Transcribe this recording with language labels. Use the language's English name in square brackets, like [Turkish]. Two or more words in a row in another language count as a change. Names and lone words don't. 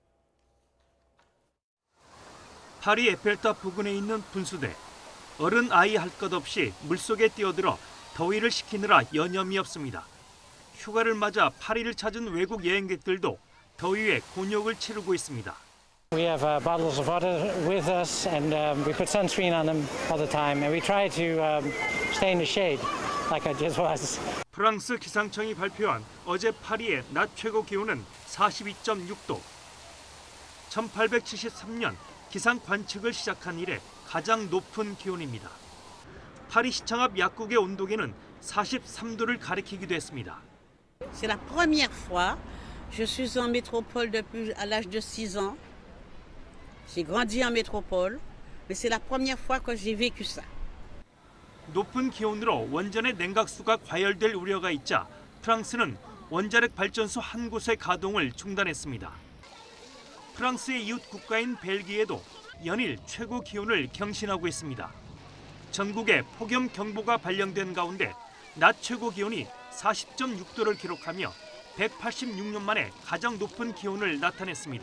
[Korean] 파리 에펠탑 부근에 있는 분수대. 어른 아이 할 것 없이 물속에 뛰어들어 더위를 식히느라 여념이 없습니다. 휴가를 맞아 파리를 찾은 외국 여행객들도 더위에 곤욕을 치르고 있습니다. [English] We have bottles of water with us, and we put sunscreen on them all the time, and we try to stay in the shade, like I just was. [Korean] 프랑스 기상청이 발표한 어제 파리의 낮 최고 기온은 42.6도. 1873년 기상 관측을 시작한 이래 가장 높은 기온입니다. 파리 시청 앞 약국의 온도계는 43도를 가리키기도 했습니다. [French] C'est la première fois. Je suis en métropole depuis à l'âge de 6 ans. J'ai grandi en métropole, mais c'est la première fois que j'ai vécu ça. [Korean] 높은 기온으로 원전의 냉각수가 과열될 우려가 있자 프랑스는 원자력 발전소 한 곳의 가동을 중단했습니다. 프랑스의 이웃 국가인 벨기에도 연일 최고 기온을 경신하고 있습니다. 전국에 폭염경보가 발령된 가운데 낮 최고 기온이 40.6도를 기록하며 186년 만에 가장 높은 기온을 나타냈습니다.